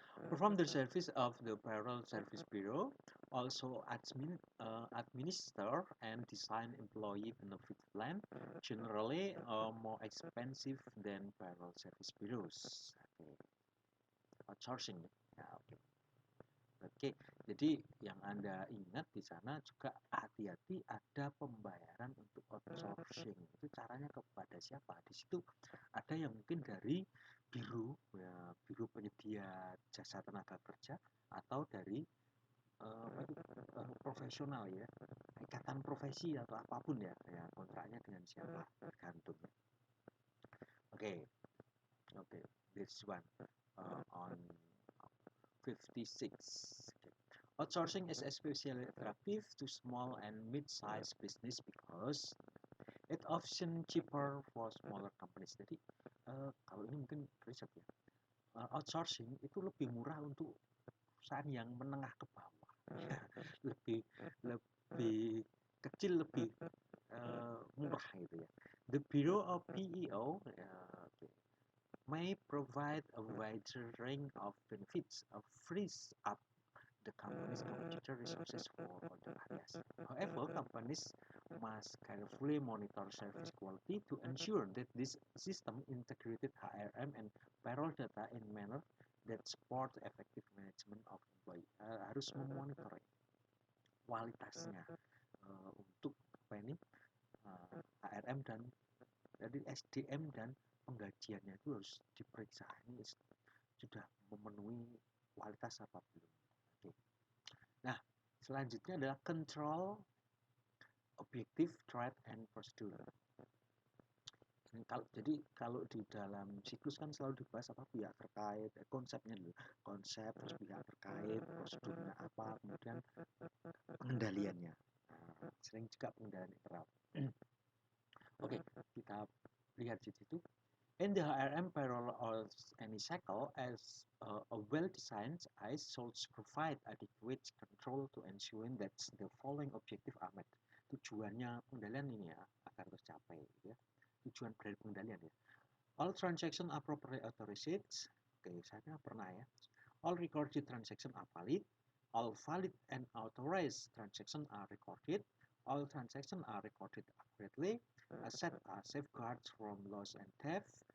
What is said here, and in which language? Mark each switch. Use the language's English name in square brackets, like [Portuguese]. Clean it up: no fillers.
[English] Perform the service of the payroll service bureau, also administer and design employee benefit plan, generally more expensive than payroll service bureaus. [Indonesian] Okay. Outsourcing ya, oke. Oke, jadi yang Anda ingat di sana juga hati-hati ada pembayaran untuk outsourcing. Itu caranya kepada siapa? Di situ ada yang mungkin dari biro, ya, biro penyedia jasa tenaga kerja, atau dari profesional ya, ikatan profesi atau apapun ya, ya kontraknya dengan siapa tergantung. [English] Oke, oke, this one on 56. Outsourcing is especially attractive to small and mid-sized business because it often cheaper for smaller companies. [Indonesian] Jadi kalau ini mungkin riset ya, outsourcing itu lebih murah untuk perusahaan yang menengah ke bawah, lebih lebih kecil, lebih murah gitu ya. [English] The Bureau of PEO may provide a wider range of benefits, frees up the company's computer resources for other areas. However, companies must carefully monitor service quality to ensure that this system integrated HRM and payroll data in manner that support effective management of employee. [Indonesian] Harus memonitor kualitasnya untuk apa ini HRM dan dari SDM dan penggajiannya itu harus diperiksa, ini sudah memenuhi kualitas apa belum. Oke. Nah, selanjutnya adalah control, objective, threat, and prosedur. Jadi kalau di dalam siklus kan selalu dibahas apa pihak terkait, konsepnya dulu, konsep, terus pihak terkait, prosedurnya apa, kemudian pengendaliannya. Sering juga pengendalian internal. Oke, kita lihat di situ. [English] In the HRM payroll or any cycle, as a well-designed ICE should provide adequate control to ensuring that the following objective are met. [Indonesian] Tujuannya pengendalian ini ya agar tercapai ya. Tujuan dari pengendalian ya. [English] All transaction are properly authorized. Oke, [Indonesian] saya pernah ya. [English] All recorded transaction are valid. All valid and authorized transaction are recorded. All transactions are recorded accurately. Asset are safeguards from loss and theft.